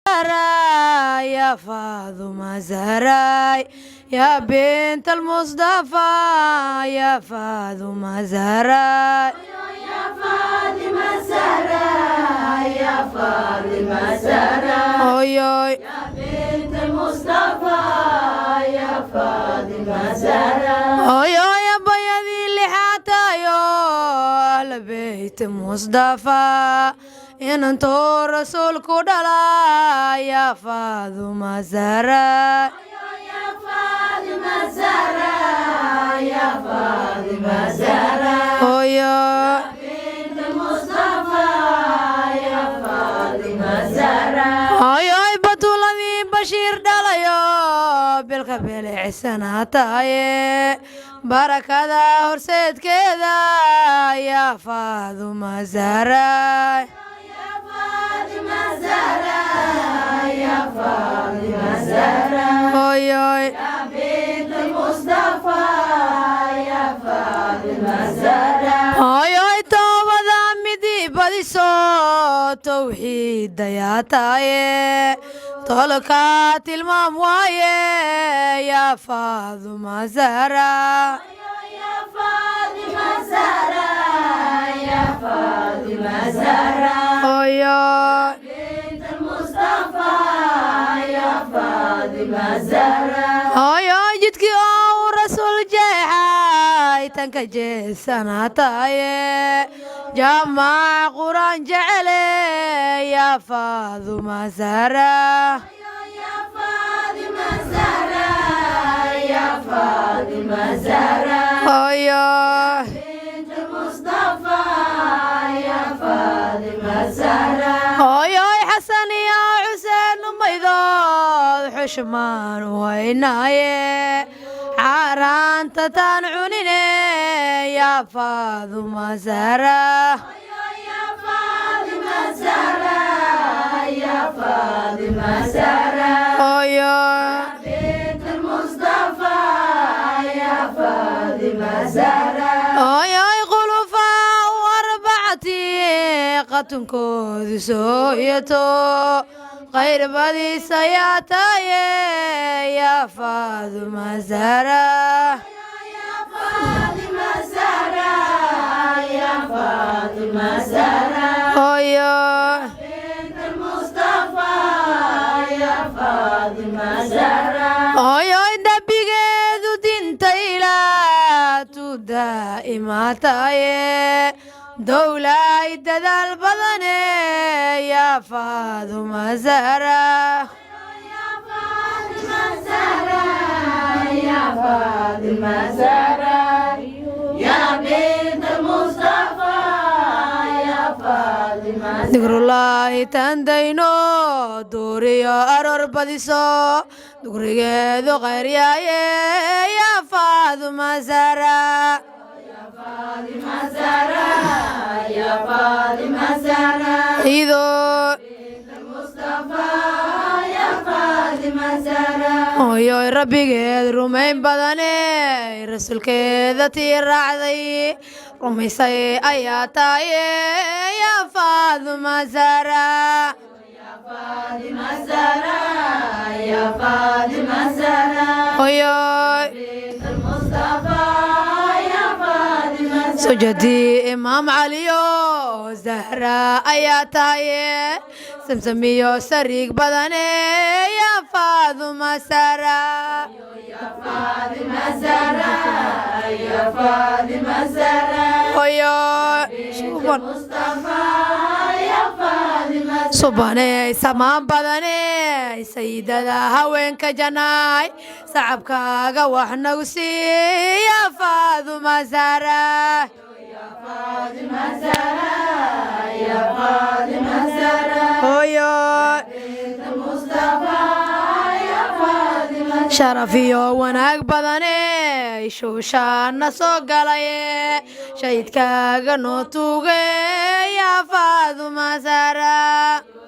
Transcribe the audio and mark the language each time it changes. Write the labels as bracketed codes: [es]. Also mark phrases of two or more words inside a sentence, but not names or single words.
[ar] Zahra, ya Fatima Zahra, يا بنت المصطفى, ya Fatima Zahra. Ya Fatima Zahra, ya Fatima Zahra. Oy, oy. يا بنت المصطفى, ya Fatima Zahra. [so] Oy, oy, abayadii lixaad tahay oo [ar] أهل بيت مصطفى, [so] inantuu rasuulku dhalay, [ar] ya Fatima Zahra. Ya Fatima Zahra, ya Fatima Zahra. Oy, oy. يا بنت المصطفى, ya Fatima Zahra. [so] Oy, oy, batuuladii Bashiir dhalayo, bilka bilicsanaa tahaye, barakada horseedkeeda, [ar] ya Fatima Zahra. Ya Fatima Zahra, ya Fatima Zahra. Oy, oy. يا بنت المصطفى, ya Fatima Zahra. [so] Oy, oy, toobada midii badiso, tawxiid ayaa tahaye, tolka tilmaam waaye, [ar] ya Fatima Zahra. Ya Fatima Zahra, ya Fatima Zahra. Oy, oy. بنت المصطفى, ya Fatima Zahra. [so] Oy, oy, jidkii oo uu rasuul jeexay, tan ka jeesana tahaye, jaamac Qur'aan jecele, [ar] ya Fatima Zahra. Ya Fatima Zahra, ya Fatima Zahra. Oy, oy. بنت المصطفى, ya Fatima Zahra. [so] Oy, oy, Xasan iyo Xuseen umaydood, xushmaan u haynaaye, xaaraanta taan cunine, [ar] ya Fatima Zahra. Ya Fatima Zahra, ya Fatima Zahra. Oy, oy. بنت المصطفى, ya Fatima Zahra. [so] Oy, oy, khulafaa u arbacati, qatunkoodu soo yato, khayr badiis ayaa tahaye, [ar] ya Fatima Zahra. Ya Fatima Zahra, ya Fatima Zahra. Oy, oy. بنت المصطفى, ya Fatima Zahra. [so] Oy, oy, dembigeedu dinta Ilaah tu daa'ima tahaye, dowlay dadaal badane, [ar] ya Fatima Zahra. Ya Fatima Zahra, ya Fatima Zahra. يا بنت المصطفى, ya Fatima Zahra. [so] Dikrullahi tandayno, duuriyo aroor badiso, dugrigeedu khayr yaaye, [ar] ya Fatima Zahra. Ya Fatima Zahra, ya Fatima Zahra. Ido. بنت المصطفى, ya Fatima Zahra. [so] Oy, oy, rabbigeed rumayn badane, rasuulkeeda tii raacday, rumaysay ayaa tahaye, [ar] ya Fatima Zahra. Ya Fatima Zahra, ya Fatima Zahra. Oy, oy. بنت المصطفى, ya Fatima Zahra. [so] Sujadi Imam Ali yo, Zahra ayaa tahaye, samsam iyo sariig badane, [ar] ya Fatima Zahra. Ya Fatima Zahra, ya Fatima Zahra. Oy, oy. بنت المصطفى, ya Fatima Zahra. [so] Subane, samaan badane, sayyidada haweenka janaay, sacabkaaga wax nagu sii, [ar] ya Fatima Zahra. Ya Fatima Zahra, ya Fatima Zahra. Oy, oy. بنت المصطفى, ya Fatima Zahra. [so] Sharaf iyo wanaag badane, shuushaana soo galaye, shahidkaaga noo tuuge, ya Fatima Zahra.